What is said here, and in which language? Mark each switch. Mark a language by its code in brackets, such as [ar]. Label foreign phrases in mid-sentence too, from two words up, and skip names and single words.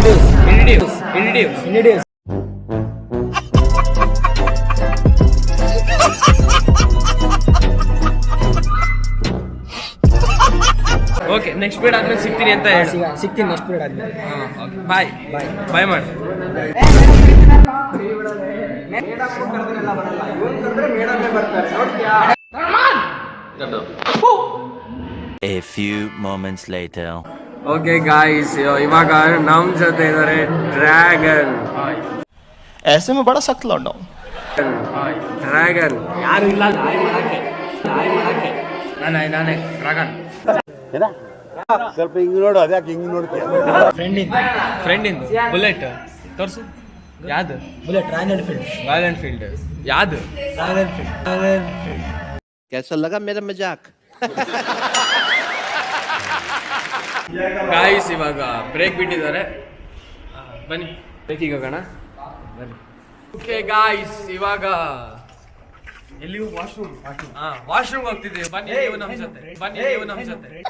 [kn] ಓಕೆ, [en] next period [kn] ಆದ್ಮೇಲೆ ಸಿಗ್ತೀನಿ ಅಂತ ಹೇಳಿ. ಸಿಗ್ತೀನಿ [en] next period [kn] ಆದ್ಮೇಲೆ. [en] bye bye [kn] ಮಾಡಿ. [en] A few moments later. okay guys, [kn] ಇವಾಗ ನಮ್ ಜೊತೆ ಇದ್ದಾರೆ ಡ್ರ್ಯಾಗನ್. [hi] ऐसे में बड़ा सख्त लौंडा हूं. [kn] ಡ್ರ್ಯಾಗನ್ ಯಾರು ಇಲ್ಲ ನಾನೇ ಡ್ರ್ಯಾಗನ್. ಸ್ವಲ್ಪ ಹಿಂಗ್ ನೋಡು, ಅದ್ಯಾಕೆ ಹಿಂಗ್ ನೋಡ್ತೀಯ? ಫ್ರೆಂಡ್ ಇಂದು ಬುಲೆಟ್ ತೋರ್ಸು. ಯಾವ್ದು ಬುಲೆಟ್? ರಾಯಲ್ ಎನ್ಫೀಲ್ಡ್. ಯಾವ್ದು? [hi] कैसा लगा मेरा मजाक? [kn] ಗಾಯ್ಸ್, ಇವಾಗ ಬ್ರೇಕ್ ಬಿಟ್ಟಿದ್ದಾರೆ, ಬನ್ನಿ ಬ್ರೇಕಿಗೆ ಹೋಗೋಣ ಬನ್ನಿ. [en] okay guys, [kn] ಇವಾಗ ಎಲ್ಲಿ? ವಾಶ್ರೂಮ್ ಹೋಗ್ತಿದ್ದೀವಿ. ಬನ್ನಿ ನೀವು ನಮ್ಮ ಜೊತೆ.